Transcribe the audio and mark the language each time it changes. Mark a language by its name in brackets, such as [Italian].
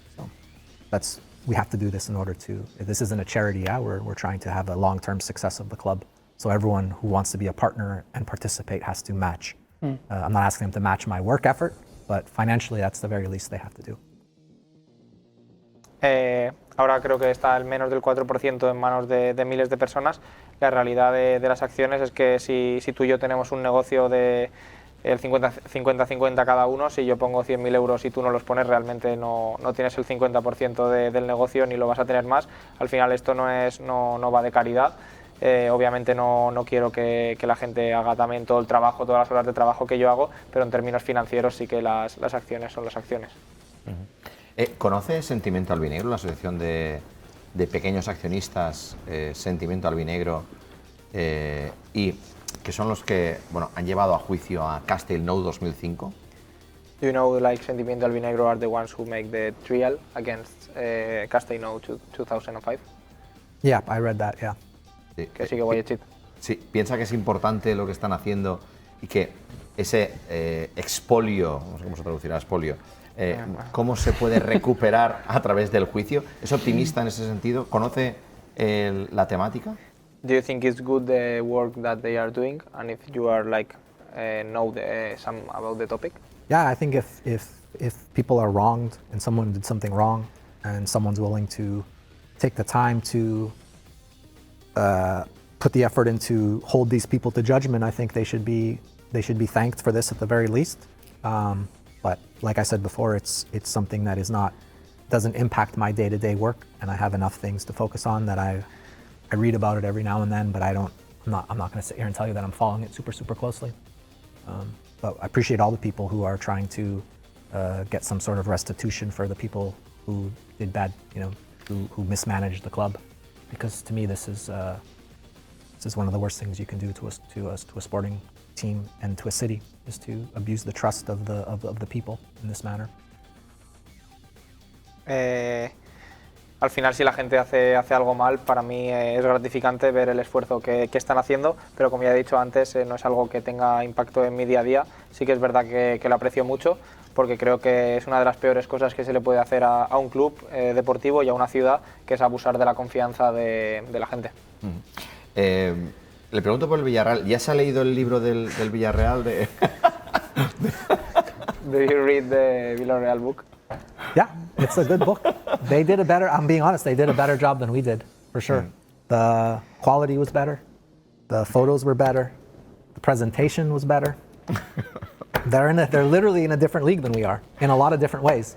[English] So we have to do this in order to, this isn't a charity, we're trying to have a long-term success of the club. So everyone who wants to be a partner and participate has to match. I'm not asking them to match my work effort, but financially that's the very least they have to do. [Spanish] Ahora creo que está al menos del 4% en manos de miles de personas. La realidad de las acciones es que si tú y yo tenemos un negocio de el 50-50 cada uno, si yo pongo 100.000 euros y tú no los pones, realmente no tienes el 50% del negocio ni lo vas a tener más. Al final esto no va de caridad. Obviamente no quiero que la gente haga también todo el trabajo, todas las horas de trabajo que yo hago, pero en términos financieros sí que las acciones son las acciones. ¿Conoce Sentimiento Albinegro, la asociación de pequeños accionistas Sentimiento Albinegro, y que son los que han llevado a juicio a Castelló 2005? [English] Do you know, like, Sentimiento Albinegro are the ones who make the trial against Castelló 2005? Yeah, I read that, yeah. [Spanish] Sí. Que sigue Guayachit. Sí, piensa que es importante lo que están haciendo y que ese expolio, no sé cómo se traducirá, expolio, ¿cómo se puede recuperar a través del juicio? ¿Es optimista en ese sentido? ¿Conoce la temática? [English] Do you think it's good the work that they are doing, and if you are like know some about the topic? Yeah, I think if people are wronged and someone did something wrong, and someone's willing to take the time to put the effort into hold these people to judgment, I think they should be thanked for this at the very least. But like I said before, it's something that doesn't impact my day-to-day work, and I have enough things to focus on that I read about it every now and then, but I'm not going to sit here and tell you that I'm following it super closely. But I appreciate all the people who are trying to get some sort of restitution for the people who did bad, who mismanaged the club, because to me this is one of the worst things you can do to a sporting team and to a city, is to abuse the trust of the people in this manner. [Spanish] Al final, si la gente hace algo mal, para mí es gratificante ver el esfuerzo que están haciendo, pero como ya he dicho antes, no es algo que tenga impacto en mi día a día. Sí que es verdad que lo aprecio mucho, porque creo que es una de las peores cosas que se le puede hacer a un club deportivo y a una ciudad, que es abusar de la confianza de la gente. Le pregunto por el Villarreal. ¿Ya se ha leído el libro del Villarreal? [English] Do you read the Villarreal book? Yeah, it's a good book. I'm being honest, they did a better job than we did, for sure. The quality was better, the photos were better, the presentation was better. They're literally in a different league than we are, in a lot of different ways.